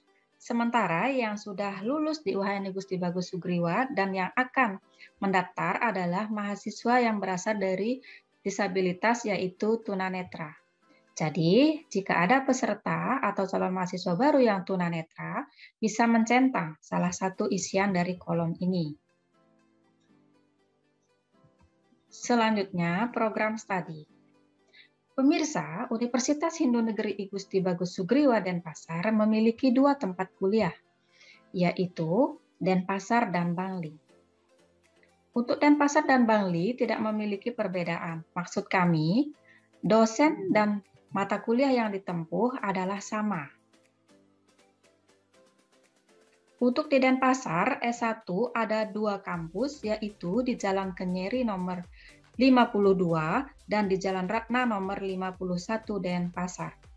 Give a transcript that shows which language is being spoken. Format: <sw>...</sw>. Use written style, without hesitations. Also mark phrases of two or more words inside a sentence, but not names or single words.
<id>Sementara yang sudah lulus di UHN Gusti Bagus Sugriwa dan yang akan mendaftar adalah mahasiswa yang berasal dari disabilitas yaitu tunanetra. Jadi, jika ada peserta atau calon mahasiswa baru yang tunanetra, bisa mencentang salah satu isian dari kolom ini. Selanjutnya, program studi. Pemirsa, Universitas Hindu Negeri I Gusti Bagus Sugriwa Denpasar memiliki 2 tempat kuliah, yaitu Denpasar dan Bangli. Untuk Denpasar dan Bangli tidak memiliki perbedaan. Maksud kami, dosen dan mata kuliah yang ditempuh adalah sama. Untuk di Denpasar, S1 ada 2 kampus, yaitu di Jalan Kenyeri nomor 52 dan di Jalan Ratna nomor 51 Denpasar.</id>